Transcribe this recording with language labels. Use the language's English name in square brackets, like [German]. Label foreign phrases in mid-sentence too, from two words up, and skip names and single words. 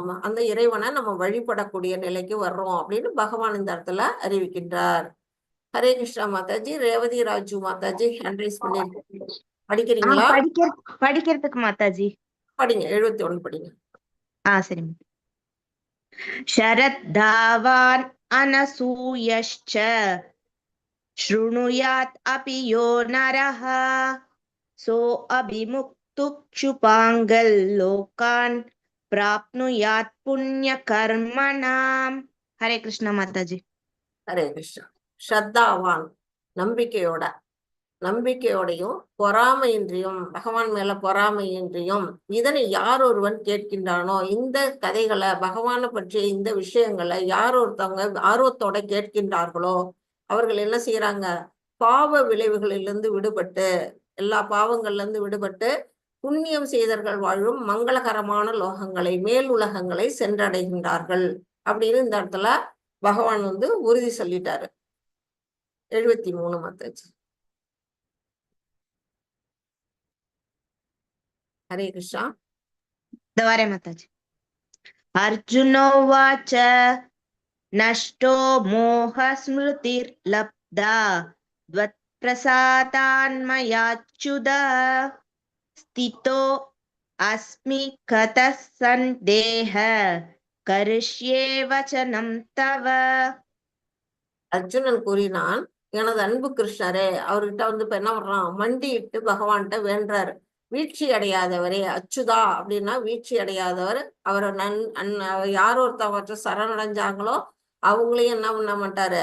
[Tamil] அந்த இறைவனை நம்ம வழிபடக்கூடிய நிலைக்கு வர்றோம் அப்படின்னு பகவான் இந்த இடத்துல அறிவிக்கின்றார். ஹரே கிருஷ்ணா மாதாஜி. ரேவதி ராஜு மாதாஜி [English] hand raise [Tamil] பண்ணிருக்கீங்க, படிக்கிறீங்களா? படிக்கிறதுக்கு மாதாஜி. படிங்க. 71 படிங்க. சரி. [Sanskrit] शरद्धावान् अनसूयश्च शृणुयात् अपि यो नरः सो अभिमुक्तुक्षुपाङ्गल् लोकान् प्राप्नुयात् पुण्यकर्मणाम्. हरे कृष्ण माताजी. [Tamil] ஹரே கிருஷ்ணா. ஸ்ரத்தாவான் நம்பிக்கையோடையும் பொறாமையின்றியும், பகவான் மேல பொறாமையின்றியும் இதனை யார் ஒருவன் கேட்கின்றானோ, இந்த கதைகளை பகவானை பற்றிய இந்த விஷயங்களை யார் ஒருத்தவங்க ஆர்வத்தோட கேட்கின்றார்களோ அவர்கள் என்ன செய்யறாங்க? பாவ விளைவுகளிலிருந்து விடுபட்டு, எல்லா பாவங்கள்ல இருந்து விடுபட்டு புண்ணியம் செய்தவர்கள் வாழும் மங்களகரமான லோகங்களை, மேல் உலகங்களை சென்றடைகின்றார்கள் அப்படின்னு இந்த இடத்துல பகவான் வந்து உறுதி சொல்லிட்டாரு. 73 மாதாஜி. ஹரே கிருஷ்ணா. [Sanskrit] द्वारे माताजी. अर्जुनोवाच नष्टो मोहस्मृतिर्लब्धा त्वत्प्रसादान्मयाच्युत स्थितो अस्मि कतः सन्देह करिष्ये वचनं तव. [Tamil] அர்ஜுனன் கூறினான், எனது அன்பு கிருஷ்ணரே. அவர்கிட்ட வந்து இப்ப என்ன பண்றான்? மண்டியிட்டு பகவான்கிட்ட வேண்டாரு. வீழ்ச்சி அடையாதவரே, அச்சுதா அப்படின்னா வீழ்ச்சி அடையாதவர். அவரை யார் ஒருத்தவற்ற சரணடைஞ்சாங்களோ அவங்களையும் என்ன பண்ண மாட்டாரு?